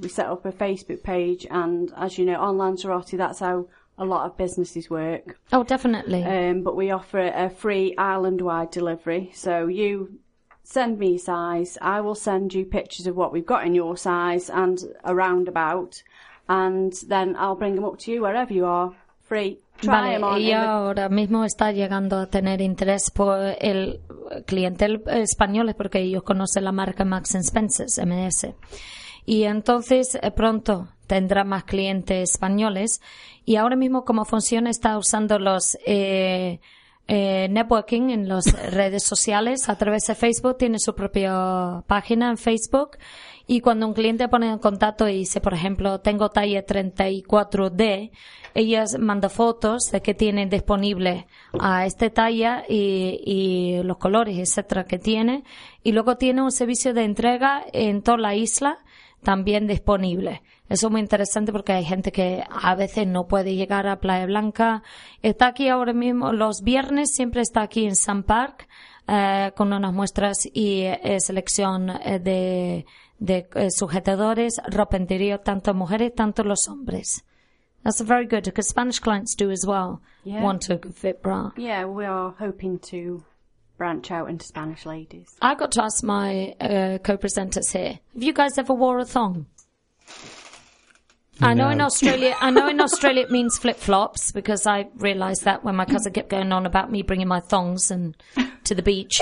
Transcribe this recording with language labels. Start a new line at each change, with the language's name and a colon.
English: We set up a Facebook page, and as you know, on Lanzarote, that's how a lot of businesses work. Oh, definitely. But we offer a free island-wide delivery. So you send me your size. I will send you pictures of what we've got in your size and around about, and then I'll bring them up to you wherever you are, free.
Spanish: Vale, y ahora mismo está llegando a tener interés por el cliente español, porque ellos conocen la marca Marks & Spencer, M&S. Y entonces pronto tendrá más clientes españoles. Y ahora mismo, como funciona, está usando los networking en las redes sociales a través de Facebook. Tiene su propia página en Facebook. Y cuando un cliente pone en contacto y dice, por ejemplo, tengo talla 34D, ella manda fotos de qué tiene disponible a esta talla y los colores, etcétera, que tiene. Y luego tiene un servicio de entrega en toda la isla también disponible. Eso es muy interesante porque hay gente que a veces no puede llegar a Playa Blanca. Está aquí ahora mismo, los viernes siempre está aquí en Sun Park con unas muestras y selección de de sujetadores, rompería tanto mujeres, tanto los hombres.
English: That's very good, because Spanish clients do as well want a good fit bra. Yeah, we are hoping to branch out into Spanish ladies. I got to ask my co-presenters here, have you guys ever wore a thong? No. I know in Australia it means flip-flops, because I realised that when my cousin kept going on about me bringing my thongs and to the beach.